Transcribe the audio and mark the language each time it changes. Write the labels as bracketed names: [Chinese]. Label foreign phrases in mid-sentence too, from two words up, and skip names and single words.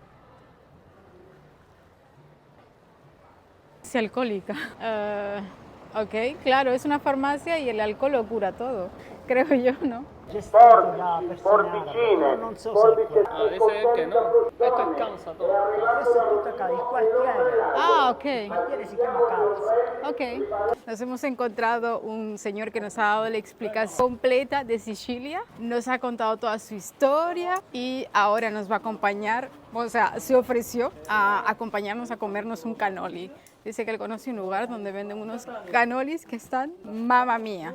[Spanish] Es alcohólica. Ok, claro, es una farmacia y el alcohol lo cura todo, creo yo, ¿no? [Italian] Porticine, non so se [Spanish] Dice él que no. Esto descansa todo. [Italian] questo è tutto acá, il quartiere, [Spanish] Ok. [Italian] il quartiere si chiama Calza. [Spanish] Ok. Nos hemos encontrado un señor que nos ha dado la explicación completa de Sicilia, nos ha contado toda su historia y ahora nos va a acompañar, o sea, se ofreció a acompañarnos a comernos un cannoli. Dice que él conoce un lugar donde venden unos cannolis que están [Italian] mamma mía.